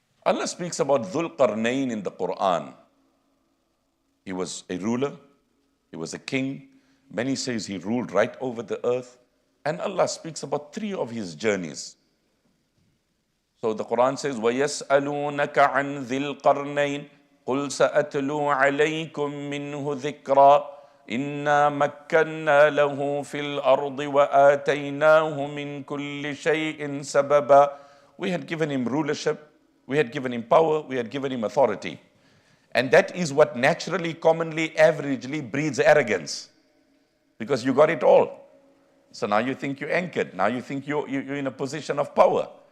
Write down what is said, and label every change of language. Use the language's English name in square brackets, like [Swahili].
[English] Allah speaks about Dhul Qarnayn in the Quran. He was a ruler, he was a king. Many says he ruled right over the earth. And Allah speaks about 3 of his journeys. So the Quran says, [Arabic] وَيَسْأَلُونَكَ عَنْ ذِي الْقَرْنَيْنِ قُلْ سَأَتْلُو عَلَيْكُمْ مِنْهُ ذِكْرًا إِنَّا مَكَّنَّا لَهُ فِي الْأَرْضِ وَآتَيْنَاهُ مِنْ كُلِّ شَيْءٍ سَبَبًا. [English] We had given him rulership, we had given him power, we had given him authority. And that is what naturally, commonly, averagely breeds arrogance. Because you got it all. So now you think you're anchored. Now you think you're in a position of power.